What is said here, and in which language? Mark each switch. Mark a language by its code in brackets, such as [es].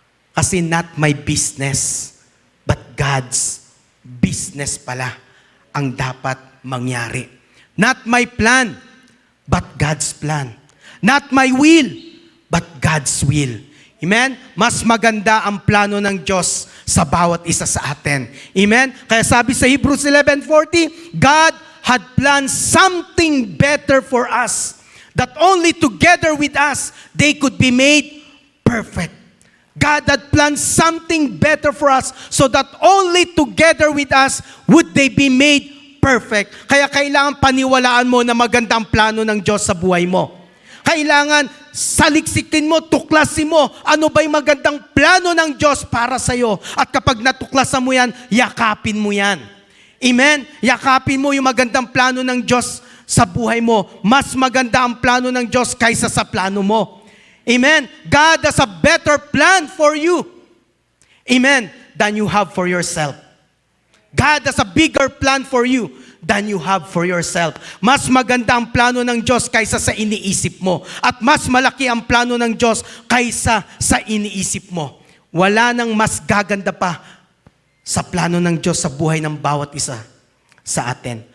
[en] Kasi not my business, but God's business [tl] pala ang dapat mangyari. [en] Not my plan, but God's plan. Not my will, but God's will. Amen? [tl] Mas maganda ang plano ng Diyos sa bawat isa sa atin. Amen? Kaya sabi sa [en] Hebrews 11:40, God had planned something better for us, that only together with us, they could be made perfect. God had planned something better for us so that only together with us would they be made perfect. [tl] Kaya kailangan paniwalaan mo na magandang plano ng Diyos sa buhay mo. Kailangan saliksikin mo, tuklasin mo, ano ba'y magandang plano ng Diyos para sa'yo. At kapag natuklasan mo yan, yakapin mo yan. Amen? Yakapin mo yung magandang plano ng Diyos sa buhay mo. Mas maganda ang plano ng Diyos kaysa sa plano mo. Amen? [en] God has a better plan for you. Amen? Than you have for yourself. God has a bigger plan for you than you have for yourself. [tl] Mas maganda ang plano ng Diyos kaysa sa iniisip mo. At mas malaki ang plano ng Diyos kaysa sa iniisip mo. Wala nang mas gaganda pa sa plano ng Diyos sa buhay ng bawat isa sa atin.